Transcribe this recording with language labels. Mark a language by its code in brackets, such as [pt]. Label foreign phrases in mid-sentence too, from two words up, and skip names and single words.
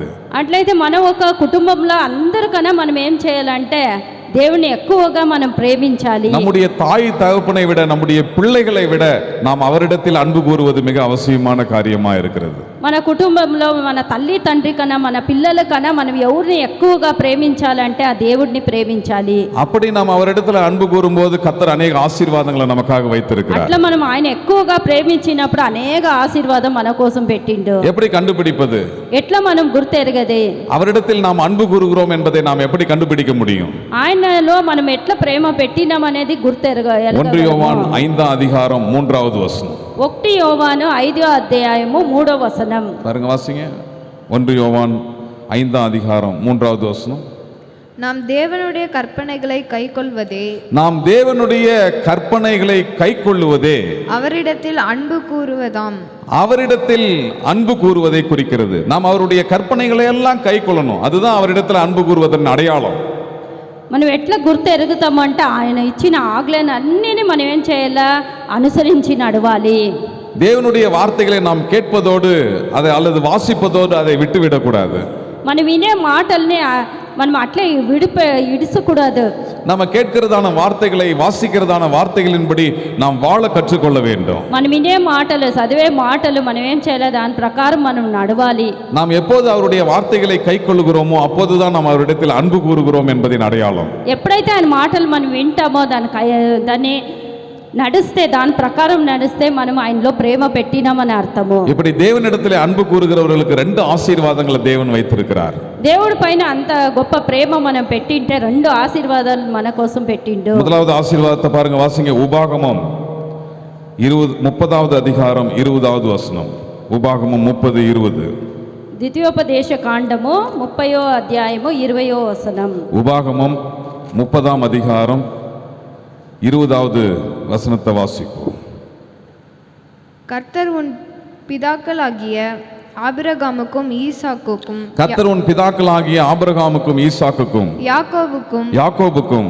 [te] అట్లయితే మనం ఒక కుటుంబంలో అందరికన్నా మనం ఏం చేయాలంటే దేవుని ఎక్కువగా మనం ప్రేమించాలి. [ta] நம்முடைய தாய் தகப்பனை விட நம்முடைய பிள்ளைகளை விட நாம் அவரிடத்தில் அன்பு கூறுவது மிக அவசியமான காரியமா இருக்கிறது. [te] మన కుటుంబంలో మన తల్లి తండ్రి కన్నా మన పిల్లల కన్నా మనం ఎవరిని ఎక్కువగా ప్రేమించాలంటే ఆ దేవుడిని ప్రేమించాలి. [ta] அப்படி நாம் அவரிடத்தில் அன்பு கூறும்போது கர்த்தர் அநேக ஆசீர்வாதங்களை நமக்காக வைத்திருக்கிறார். [te] అట్లా మనం ఆయన ఎక్కువగా ప్రేమించినప్పుడు అనేక ఆశీర్వాదం మన కోసం పెట్టిండు. [ta] எப்படி கண்டுபிடிப்பது? [te] ఎట్లా మనం గుర్తెరగదే? [ta] அவரிடத்தில் நாம் அன்பு கூறுகிறோம் என்பதை நாம் எப்படி கண்டுபிடிக்க முடியும்? [te] ఆయనలో మనం ఎట్లా ప్రేమ పెట్టినాం అనేది గుర్తెరగ. [ta] 1 யோவான் 5 அதிகாரம் 3வது வசனம். [te] 1 యోవాను 5వ అధ్యాయము 3వ వచనం. [ta] பாருங்க, வாசிங்க. 1 யோவான் 5 அதிகாரம் 3வது வசனம். நாம் தேவனுடைய கற்பனைகளை கைக்கொள்வதே, நாம் தேவனுடைய கற்பனைகளை கைக்கொள்ளுவதே அவரிடத்தில் அன்பு கூறுவதாம். அவரிடத்தில் அன்பு கூறுவதை குறிக்கிறது. நாம் அவருடைய கற்பனைகளை எல்லாம் கைக்கொள்ளணும். அதுதான் அவரிடத்தில் அன்பு கூறுவதன் அடையாளம். [te] మనం ఎట్లా గుర్తెరుగుతామంటే ఆయన ఇచ్చిన ఆజ్ఞలను అన్నిని మనం ఏం చేయాలా? అనుసరించి నడవాలి. [ta] தேவனுடைய வார்த்தைகளை நாம் கேட்பதோடு அதை அல்லது வாசிப்பதோடு அதை விட்டுவிடக்கூடாது. [te] మనం వినే మాటల్ని మనం అట్లే ఇడుసకూడదు. [ta] நம்ம கேட்கிறதான வார்த்தைகளை வாசிக்கிறதான வார்த்தைகளின்படி நாம் வாழ கற்றுக்கொள்ள வேண்டும். [te] మనం వినే మాటలు చదివే మాటలు మనం ఏం చేయాలి? దాని ప్రకారం మనం నడవాలి. [ta] நாம் எப்போது அவருடைய வார்த்தைகளை கைக்கொள்ளுகிறோமோ அப்போதுதான் நாம் அவரிடத்தில் அன்பு கூறுகிறோம் என்பதின் அடையாளம். [te] ఎప్పుడైతే ఆయన మాటలు మనం వింటామో దాన్ని నడిస్తే, దాని ప్రకారం నడిస్తే మనం ఆయనలో ప్రేమ పెట్టినామని అర్థము. [ta] இப்படி தேவனிடத்தில் அன்பு கூறுகிறவர்களுக்கு 2 ஆசீர்வாதங்களை தேவன் வைத்திருக்கிறார். [te] దేవుడి పైన అంత గొప్ప ప్రేమ మనం పెట్టింటే 2 ఆశీర్వాదాలు మన కోసం పెట్టిండు. [ta] முதலாவது ஆசீர்வாதத்தை பாருங்க, வாசிங்க. உபாகமம் 30வது அதிகாரம் 20வது வசனம். உபாகமம் 30:20. [te] ద్వితీయోపదేశ కాండము 30వ అధ్యాయము 20వ వచనం. [ta] உபாகமம் 30ஆம் அதிகாரம் 20வது வசனத்தை வாசிப்போம். கர்த்தர் உன் பிதாக்களாகிய ஆபிரகாமுக்கும் ஈசாக்குக்கும், கர்த்தர் உன் பிதாக்களாகிய ஆபிரகாமுக்கும் ஈசாக்குக்கும் யாக்கோபுக்கும்